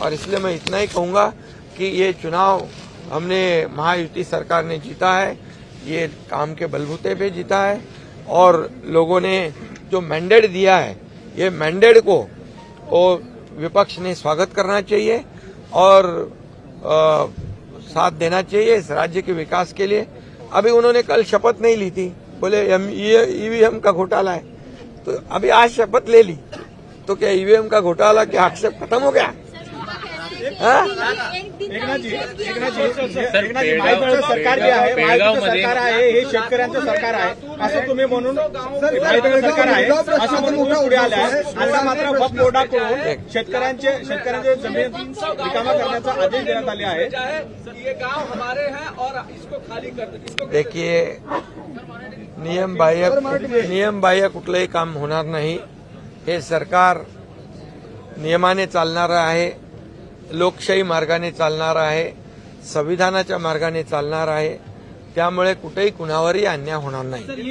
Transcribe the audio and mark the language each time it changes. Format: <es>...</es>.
<hi>और इसलिए मैं इतना ही कहूंगा कि ये चुनाव हमने महायुति सरकार ने जीता है, ये काम के बलबूते पे जीता है, और लोगों ने जो मैंडेट दिया है, ये मैंडेट को वो विपक्ष ने स्वागत करना चाहिए और साथ देना चाहिए इस राज्य के विकास के लिए। अभी उन्होंने कल शपथ नहीं ली थी, बोले ईवीएम का घोटाला है, तो अभी आज शपथ ले ली, तो क्या ईवीएम का घोटाला के आक्षेप खत्म हो गया?</hi> <mr>एकनाथ जी, महायुतीचं सरकार जे आहे, महायुतीचं सरकार आहे, हे शेतकऱ्यांचं सरकार आहे असं तुम्ही म्हणून, महायुतीचं सरकार आहे असं म्हणून तुम्ही पुढे आले आहे. आता मात्र वक्फ बोर्डाकडून शेतकऱ्यांचे जमीन रिकामा करण्याचा आदेश देण्यात आले आहे.</mr> <hi>ये गांव हमारे हैं और इसको खाली कर दो.</hi> <mr>देखिए, नियम बाह्य कुठलंही काम होणार नाही. हे सरकार नियमाने चालणारं आहे, लोकशाही मार्गाने चालणार आहे, संविधानाच्या मार्गाने चालणार आहे. त्यामुळे कुठेही कुणावरही अन्याय होणार नाही.</mr>